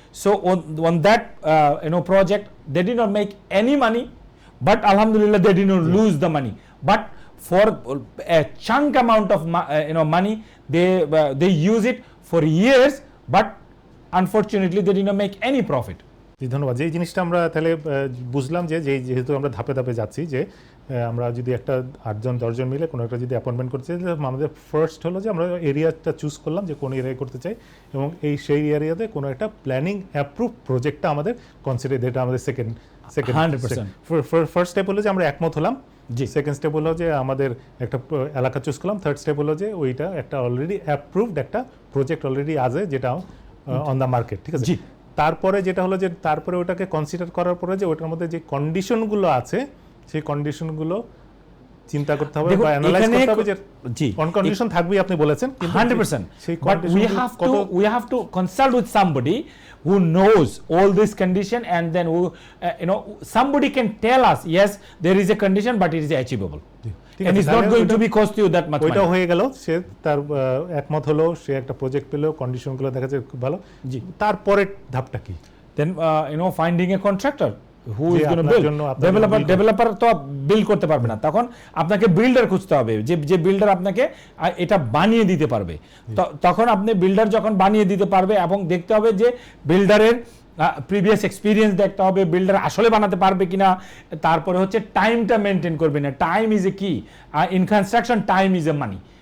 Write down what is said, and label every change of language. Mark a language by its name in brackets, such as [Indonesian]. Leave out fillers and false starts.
[English] So on that project they did not make any money, but alhamdulillah they did not lose the money, but for a chunk amount of money they use it for years, but unfortunately they did not make any profit. [Bangla] জি ধন্যবাদ। যে জিনিসটা আমরা তাহলে বুঝলাম যে যেহেতু আমরা ধাপে ধাপে যাচ্ছি যে আমরা যদি একটা 8জন 10জন মিলে কোনো একটা যদি অ্যাপয়েন্টমেন্ট করতে চাই, আমাদের ফার্স্ট হলো যে আমরা এরিয়াটা চুজ করলাম যে কোন এরিয়ায় করতে চাই, এবং সেই এরিয়াতে কোনো একটা প্ল্যানিং অ্যাপ্রুভ প্রজেক্টটা আমাদের কনসিডার, এটা আমাদের সেকেন্ড 100%। ফার্স্ট স্টেপ হলো যে আমরা একমত হলাম, সেকেন্ড স্টেপ হলো যে আমাদের একটা এলাকা চুজ করলাম, থার্ড স্টেপ হলো যে ওইটা একটা অলরেডি অ্যাপ্রুভড একটা প্রজেক্ট অলরেডি আছে যেটা [English] on the market, [Bangla] ঠিক আছে। তারপরে যেটা হলো যে তারপরে ওটাকে কনসিডার করার পরে যে ওটার মধ্যে যে কন্ডিশনগুলো আছে সেই কন্ডিশনগুলো চিন্তা করতে হবে বা অ্যানালাইজ করতে হবে, যে কোন কন্ডিশন থাকবে আপনি বলেছেন [English] 100%, but we have to consult with somebody who knows all this condition, and then who somebody can tell us yes there is a condition but it is achievable, and it's not going to be cost you that much money. [Bangla] ওইটা হয়ে গেল, সে তার একমত হলো, সে একটা project পেলো, কন্ডিশনগুলো দেখা যায় খুব ভালো। জি, তারপরে ধাপটা কি? [English] Then finding a contractor who is going to build. [Bangla] Developer তো বিল্ড করতে পারবে না, তখন আপনাকে বিল্ডার খুঁজতে হবে যে বিল্ডার আপনাকে এটা বানিয়ে দিতে পারবে। তখন আপনি বিল্ডার যখন বানিয়ে দিতে পারবে এবং দেখতে হবে যে বিল্ডারের প্রিভিয়াস এক্সপিরিয়েন্স দেখতে হবে বিল্ডার আসলে বানাতে পারবে কিনা, তারপরে হচ্ছে টাইমটা মেনটেন করবে না, [English] Time is a কি, in construction time is a money.